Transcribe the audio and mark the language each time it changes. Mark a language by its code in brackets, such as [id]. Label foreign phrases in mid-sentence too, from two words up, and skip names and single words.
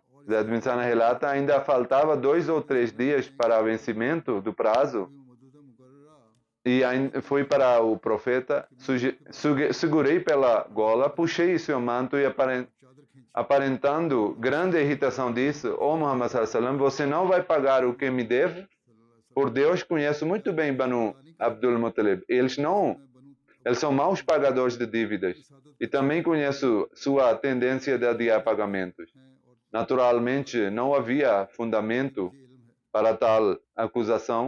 [pt] Zayd bin Sana relata: ainda faltava 2 ou 3 dias para o vencimento do prazo e fui para o profeta, segurei pela gola, puxei seu manto e aparentando grande irritação disse: "Ó Muhammad [ar] صلى الله عليه وسلم, [pt] você não vai pagar o que me deve? Por Deus, conheço muito bem Banu Abdul Muttalib. Eles são maus pagadores de dívidas. E também conheço sua tendência de adiar pagamentos." Naturalmente, não havia fundamento para tal acusação.